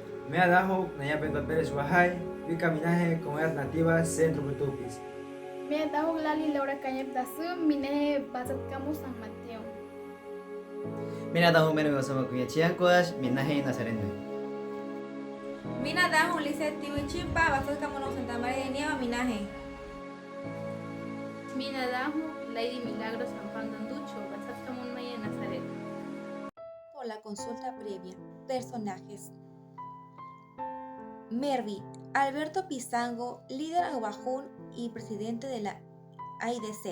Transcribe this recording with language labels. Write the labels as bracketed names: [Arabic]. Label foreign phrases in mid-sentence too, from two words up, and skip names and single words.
[Aguaruna] Me adaho naya Pedro Pérez Wahai, Vicaminaje Comunidad Nativa Centro Butupis. Me daho lali Laura Cañep Dasu, Mine Bazatcamu San Mateo. Mina dahu meno sama kuya chiancoas, minaje nazareno. Mina dahu Lisset Tiwichimpa, Bazatcamu Santa María de Nieva, Minaje. Mina daho Lady Milagros San Juan Danducho, Bazatcamu Maya Nazaret. [Spanish] Por la consulta previa. Personajes. Mervi, Alberto Pizango, líder Aguajún y presidente de la AIDC.